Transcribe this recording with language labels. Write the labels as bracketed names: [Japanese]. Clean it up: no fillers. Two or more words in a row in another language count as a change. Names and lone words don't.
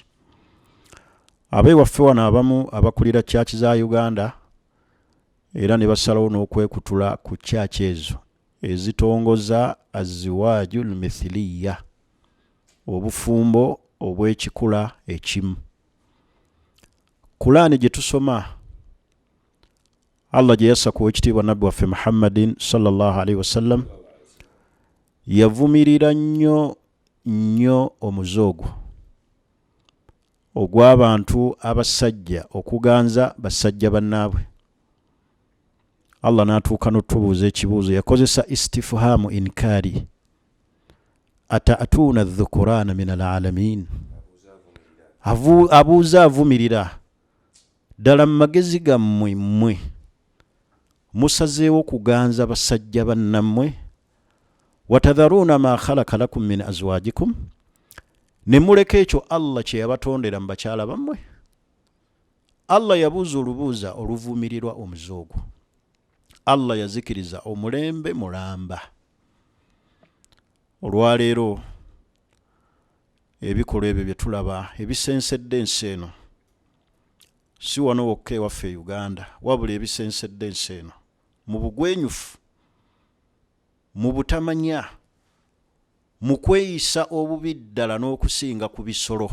[Ganda] Ab'ewaffe wano abamu abakulira church za Uganda era ne basalawo n'okwekutula ku church ezo ezitongoza [Arabic] الزواج المثلي, [Ganda] obufumbo obw'ekikula ekimu. Kulaani gye tusoma, Allah gye yassa ku ekitiibwa Nabbi waffe Muhammadin [Arabic] صلى الله عليه وسلم [Ganda] yavumirira nnyo omuzoogo ogw'abantu abasajja okuganza basajja bannaabwe. Allah n'atuuka n'otubuuza ekibuuzo, yakozesa [Arabic] استفهام إنكاري، أتأتون الذكران من العالمين. [Ganda] Abuuza avumirira, ddala mu magezi gammwe mmwe musazeewo kuganza basajja bannammwe, [Arabic] وتذرون ما خلق لكم من أزواجكم, [Ganda] ne muleka ekyo Allah kye yabatondera mu bakyala bammwe. Allah yabuuza olubuuza oluvumirirwa omuzoogo. Allah yazikiriza omulembe mulamba. Olwaleero ebikolwa ebyo bye tulaba ebisensedde ensi eno, si wano wokka ewaffe Uganda, wabula ebisensedde ensi eno mu bugwenyufu, mu butamanya, mu kweyisa obubi ddala n'okusinga ku bisolo.